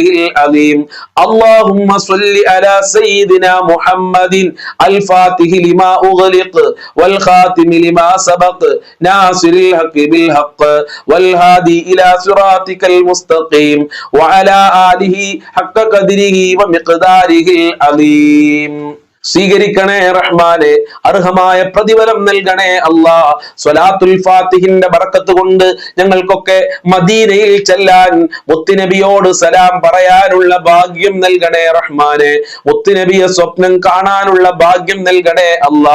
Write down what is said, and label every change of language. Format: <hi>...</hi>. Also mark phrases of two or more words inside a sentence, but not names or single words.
<ar>العظيم اللهم صل على سيدنا محمد الفاتح لما أغلق والخاتم لما سبق ناصر الحق بالحق والهادي إلى صراطك المستقيم وعلى آله حق قدره ومقداره العظيم</ar> <ml>സ്വീകരിക്കണേ റഹ്മാനെ, അർഹമായ പ്രതിഫലം നൽകണേ അല്ലാ. സ്വലാത്തുൽ ഫാത്തിഹിന്റെ ബർക്കത്ത് കൊണ്ട് ഞങ്ങൾക്കൊക്കെ മദീനയിൽ ചെല്ലാൻ, മുത്തുനബിയോട് സലാം പറയാനുള്ള ഭാഗ്യം നൽകണേ റഹ്മാനെ. മുത്തുനബിയെ സ്വപ്നം കാണാനുള്ള ഭാഗ്യം നൽകണേ അല്ലാ.</ml>